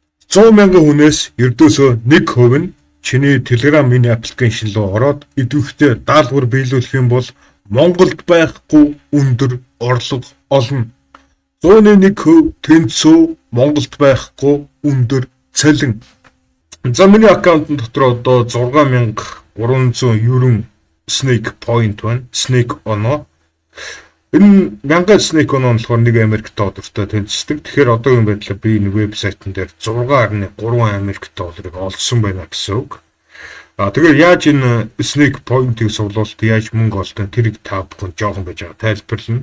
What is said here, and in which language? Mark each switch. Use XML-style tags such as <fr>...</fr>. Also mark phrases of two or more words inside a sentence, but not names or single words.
<mn>100,000 хүнээс ердөөсөө 1% нь чиний Telegram</mn> <en>mini application</en> <mn>руу ороод идэвхтэй даалгавар биелүүлэх юм бол Монголд байхгүй өндөр орлого олно. 101% тэнцүү Монголд байхгүй өндөр цалин. За миний аккаунтын дотор одоо 6,390 Snake point байна. Snake оноо. Энэ 1000 Snake оноо болохоор 1 Америк доллартай тэнцдэг. Тэгэхээр одоогийн байдлаар би энэ вебсайтн дээр 6.3 Америк долларыг олсон байна гэсэн үг. Тэгэхээр яаж энэ Snake point-ийг суулуулт яаж мөнгө олдсон тэрийг та бүхэн жоохон байж байгаа тайлбарлана.</mn>